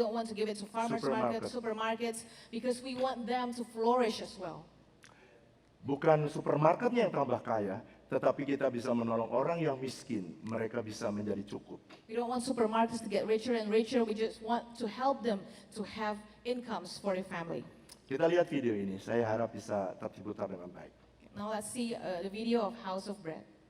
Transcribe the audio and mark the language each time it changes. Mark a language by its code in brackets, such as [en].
[en] We don't want to give it to farmers markets, supermarkets, because we want them to flourish as well. [id] Bukan supermarketnya yang tambah kaya, tetapi kita bisa menolong orang yang miskin, mereka bisa menjadi cukup. [en] We don't want supermarkets to get richer and richer. We just want to help them to have incomes for their family. [id] Kita lihat video ini, saya harap bisa terputar dengan baik. [en] Now let's see the video of House of Bread.